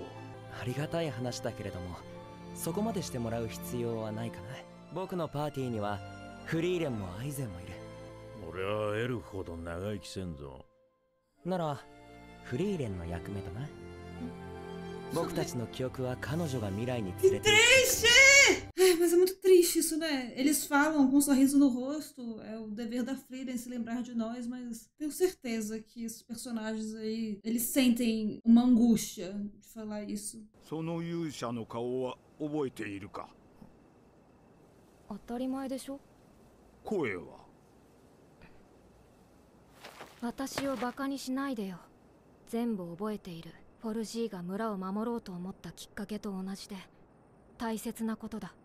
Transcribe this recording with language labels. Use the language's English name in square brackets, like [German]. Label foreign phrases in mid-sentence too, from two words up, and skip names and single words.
[Japanese] ありがたい話だけれども、そこまでしてもらう必要はないかな。僕のパーティーにはフリーレンもアイゼンもいる。俺はエルほど長生きせんぞ。ならフリーレンの役目だな。僕たちの記憶は彼女が未来に連れて。 [Portuguese] Triste! Ai, mas é muito triste isso, né? Eles falam com um sorriso no rosto, é o dever da Frieren se lembrar de nós, mas tenho certeza que esses personagens aí, eles sentem uma angústia de falar isso. [Japanese] その勇者の顔は覚えているか？当たり前でしょ。声は？私をバカにしないでよ。全部覚えている。フォルジーが村を守ろうと思ったきっかけと同じで大切なことだ。